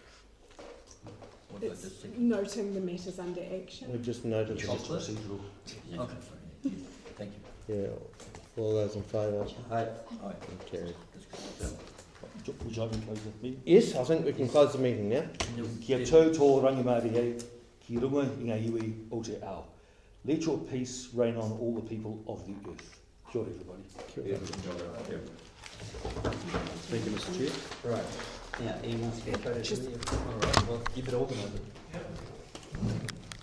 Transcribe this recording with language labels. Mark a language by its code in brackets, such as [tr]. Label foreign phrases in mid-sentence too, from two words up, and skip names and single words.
[en] What did I It's just think? noting the matters under action. We've just noted. Chocolate? Okay. Thank you. Yeah. All those in favour? Aye. Carried. Would you like me to close the meeting? Yes, I think we can close the meeting now. [mi] Kia tau tō rangimahi hei, ki runga I ngā iwi o te ao. [en] Let your peace reign on all the people of the earth. [mi] Kia ora, [en] everybody. [mi] Kia ora. [en] Thank you, Mr. Chair. Right. Now, Ian wants to get a photo. All right, well, you better organise it.